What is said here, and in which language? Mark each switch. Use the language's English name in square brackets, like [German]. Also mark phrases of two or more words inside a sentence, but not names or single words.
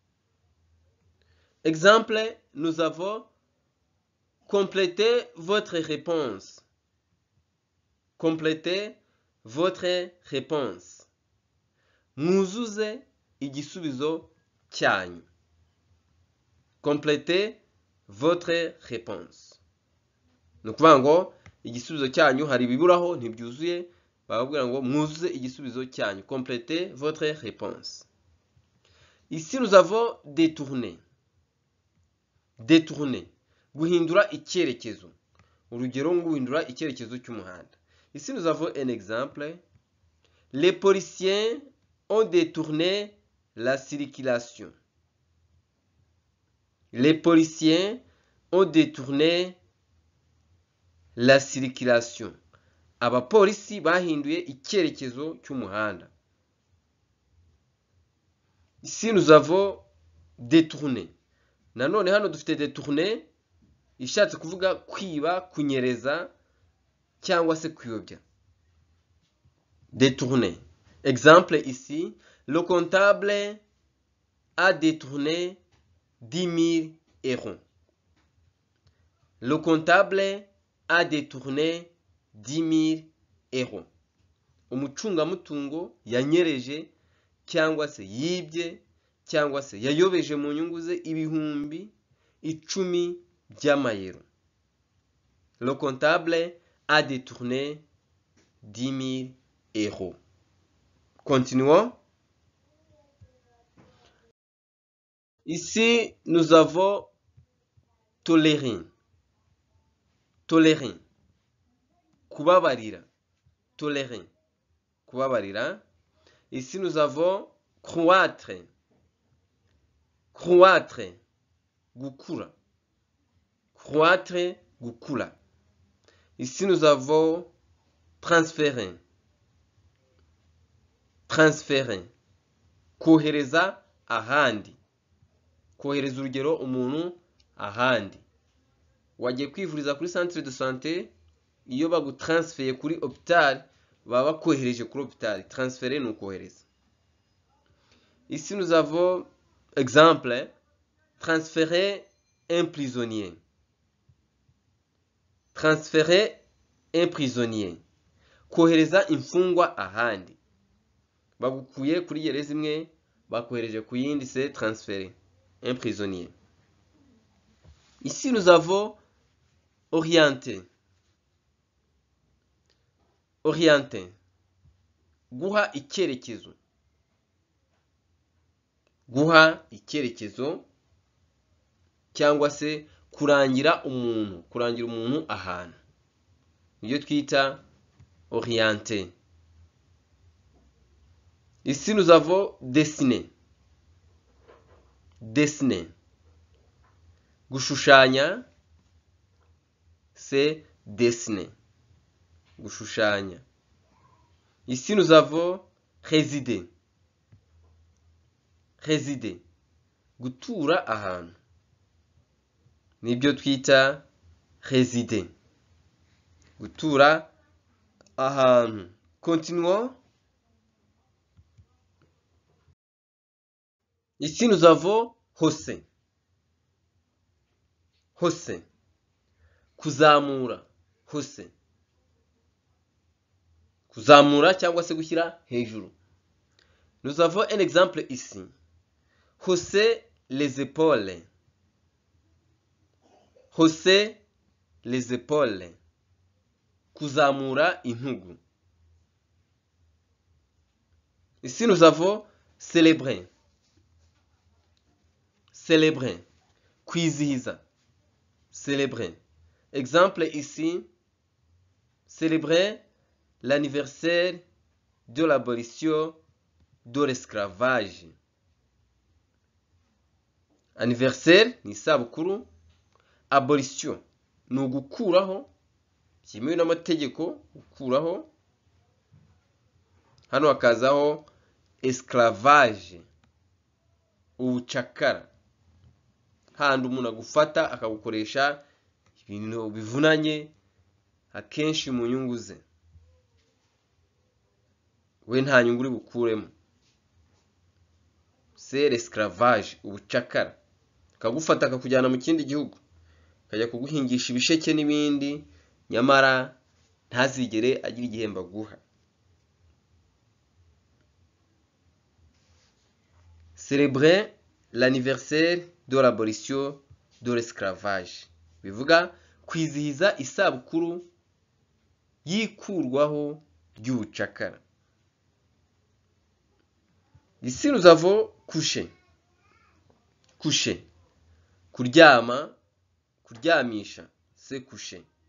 [French] Exemple, nous avons compléter votre réponse. Complétez votre réponse. [Kinyarwanda] Mwuzuze igisubizo cyanyu. [French] complétez votre réponse. [Kinyarwanda] Ni ukuvuga ngo igisubizo cyanyu hari ibiburaho ntibyuzuye, bababwira ngo mwuzuze igisubizo cyanyu. [French] Complétez votre réponse. Ici nous avons détourner. Détourner. [Kinyarwanda] Guhindura icyerekezo. Urugero ngo guhindura icyerekezo cy'umuhanda. [French] Ici nous avons un exemple. Les policiers ont détourné la circulation. Les policiers ont détourné la circulation. [Kinyarwanda] Abapolisi bahinduye icyerekezo cy'umuhanda. [French] Ici nous avons détourné. [Kinyarwanda] Nanone hano dufite détourné ishatse kuvuga kwiba, kunyereza cyangwa se kuyobya. [French] Détourné. Exemple ici, le comptable a détourné 10 000 euros. Le comptable a détourné 10 000 euros. [Kinyarwanda] Umucungamutungo yanyereje cyangwa se yibye cyangwa se yayobeje mu nyungu ze ibihumbi 10 by'amayero. [French] Le comptable a détourné 10 000 euros. Continuons. Ici, nous avons tolérer. Tolérer. [Kinyarwanda] Kubabarira. Tolérer. Kubabarira. [French] Ici, nous avons croître. [Kinyarwanda] Croître. Gukura. Croître. Gukura. [French] Ici, nous avons transférer. Transférer. [Kinyarwanda] Kohereza ahandi. Kohereza urugero umuntu ahandi. Wagiye kwivuriza kuri [French] centre de santé, [Kinyarwanda] iyo bagutransfeye kuri hôpital baba bakohereje kuri hôpital. Transférer ni ukohereza. [French] Ici nous avons exemple, transférer un prisonnier. Transférer un prisonnier. [Kinyarwanda] Kohereza imfungwa ahandi. Bagukuye kuri gereza imwe bakohereje ku yindi, [French] c'est transférer un prisonnier. Ici nous avons orienter. Orienter. [Kinyarwanda] Guha icyerekezo. Guha icyerekezo cyangwa se kurangira umuntu, kurangira umuntu ahantu. Iyo twita orienter. [French] Ici nous avons dessiner. Dessiner. [Kinyarwanda] Gushushanya, [French] c'est dessiner. Gushushanya. Ici nous avons résider. Résider. [Kinyarwanda] Gutura ahantu. Nibyo twita résider. Gutura ahantu. [French] Continuons. Ici nous avons hose. Hose. Kuzamura. Hose. [Kinyarwanda] Kuzamura cyangwa se gushyira hejuru. [French] Nous avons un exemple ici. Hausser les épaules. Hausser les épaules. [Kinyarwanda] Kuzamura intugu. [French] Ici nous avons célébrer. Célébrer. Kwizihiza. Célébrer. Exemple ici. Célébrer l'anniversaire de l'abolition de l'esclavage. [Kinyarwanda] Anniversaire ni isabukuru. Abolition ni ugukuraho, byemewe n'amategeko, gukuraho. Hano hakazaho esclavage, ubucakara, handi umuntu agufata akagukoresha ibintu bivunanye akenshi mu nyungu ze, we nta nyungu uri bukuremo. [French] C'est l'esclavage, [Kinyarwanda] ubucakara. Akagufata akakujyana mu kindi gihugu, akajya kuguhingisha ibisheke n'ibindi, nyamara ntazigere agira igihembo aguha. [French] Célébrer l'anniversaire de l'abolition de l'esclavage. [Kinyarwanda] Bivuga kwizihiza isabukuru y'ikurwaho ry'ubucakara. [French] Ici nous avons coucher. Coucher. [Kinyarwanda] Kuryama, kuryamisha, [French] c'est coucher.